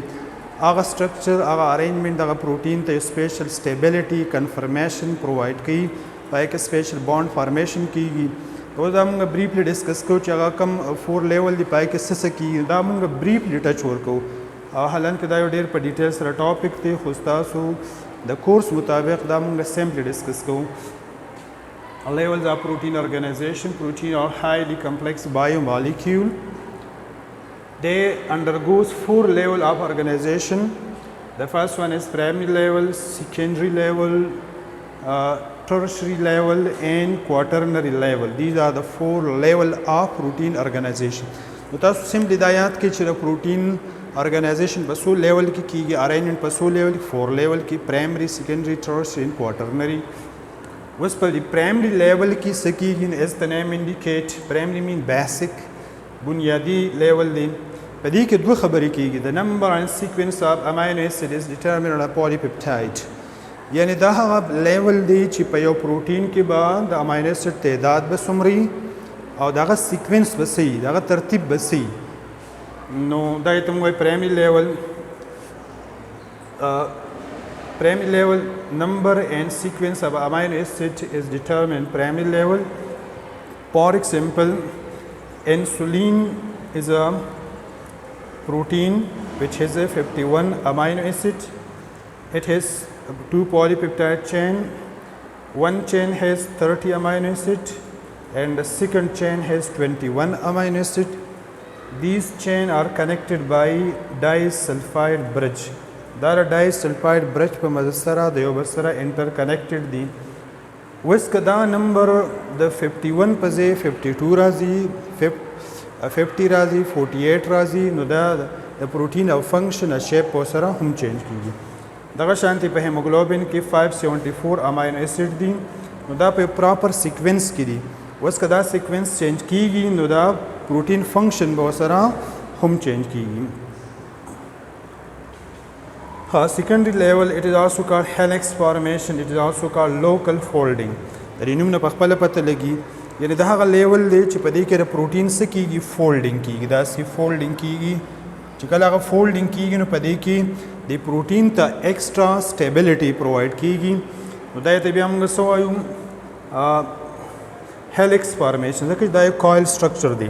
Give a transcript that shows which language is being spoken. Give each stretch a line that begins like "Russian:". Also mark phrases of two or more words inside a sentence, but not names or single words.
Pashto: هغه سټرکچر هغه ارینجمنٹ دغه پروټین ته
English: special stability conformation provide
Pashto: کوي، پای کې
English: special bond formation
Pashto: کیږي. اوس دا موږ
English: briefly discuss
Pashto: کوو چې هغه کم 4 لیول دی، پای کې څه کیږي، دا موږ
English: briefly touch
Pashto: ورکوو. حالانکه دا یو ډېر په ډیټیل سره ټاپک دی، خو ستاسو د کورس مطابق دا موږ
English: simply discuss
Pashto: کوو.
English: Levels of protein organization. Protein are highly complex biomolecule. They undergoes 4 level of organization. The first one is primary level, secondary level, tertiary level and quaternary level. These are the 4 level of protein organization.
Pashto: نو تاسو سمپلی دا یاد کړئ چې د پروټین ارګنایزیشن په څو لیول کې کیږي، ارینجمنٹ په څو لیول کې، 4 لیول کې،
English: primary, secondary, tertiary and quaternary.
Pashto: اوس په دې پرایمری لیول کې څه کیږي،
English: as the name indicate, primary mean basic،
Pashto: بنیادی لیول دی. په دې کې 2 خبرې کیږي.
English: the number and sequence of amino acid is determined on a polypeptide.
Pashto: یعنی دا هغه لیول دی چې په یو پروټین کې به د
English: amino acid
Pashto: تعداد به څومره او دغه سیکوینس به څه وي، دغه ترتیب به څه وي. نو دا یې ته موږ وایو پرایمري لیول.
English: Primary level number and sequence of amino acid is determined primary level. For example, insulin is a protein which has a 51 amino acid. It has 2 polypeptide chain. One chain has 30 amino acid and the second chain has 21 amino acid. These chains are connected by disulfide bridge.
Pashto: دا
English: disulfide bridge
Pashto: په مدد سره د یو بل سره انټر کنیکټډ دي. اوس که دا نمبر د 51 په ځای 52 راځي، 50 راځي، 48 راځي، نو دا د پروټین او فنکشن او شیپ په سره هم چینج کیږي. دغه شانتي په هیموګلوبین کې 574
English: amino acid
Pashto: دي، نو دا په
English: proper sequence
Pashto: کې دي. اوس که دا سیکوینس چینج کیږي نو دا
English: protein function
Pashto: به سره هم چینج کیږي.
English: Secondary level, it is also called helix formation. It is also called local folding.
Pashto: د دې نوم نه په خپله پته لګي، یعنی دا هغه لیول دی چې په دې کې د پروټین څه کیږي، فولډینګ کیږي. داسې فولډینګ کیږي چې کله هغه فولډینګ کیږي نو په دې کې د پروټین ته
English: extra stability provide
Pashto: کیږي. نو دا ته بیا موږ څه وایو،
English: helix formation,
Pashto: ځکه چې دا یو
English: coil structure
Pashto: دی.